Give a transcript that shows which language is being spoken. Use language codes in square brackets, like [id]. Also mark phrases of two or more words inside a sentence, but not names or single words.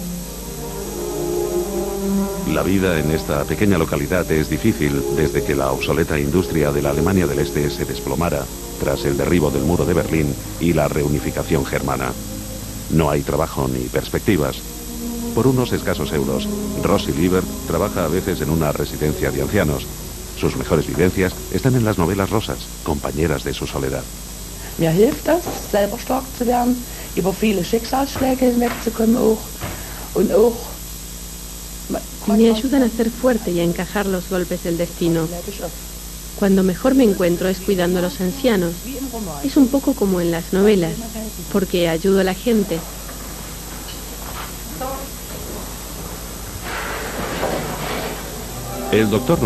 [es] La vida en esta pequeña localidad es difícil desde que la obsoleta industria de la Alemania del Este se desplomara tras el derribo del muro de Berlín y la reunificación germana. No hay trabajo ni perspectivas. Por unos escasos euros, Rosi Libert trabaja a veces en una residencia de ancianos. Sus mejores vivencias están en las novelas rosas, compañeras de su soledad. [de] Mir hilft das, selber stark zu werden, über viele Schicksalsschläge hinwegzukommen auch. Und auch [es] Me ayudan a ser fuerte y a encajar los golpes del destino. Cuando mejor me encuentro es cuidando a los ancianos. Es un poco como en las novelas, porque ayudo a la gente. El Dr.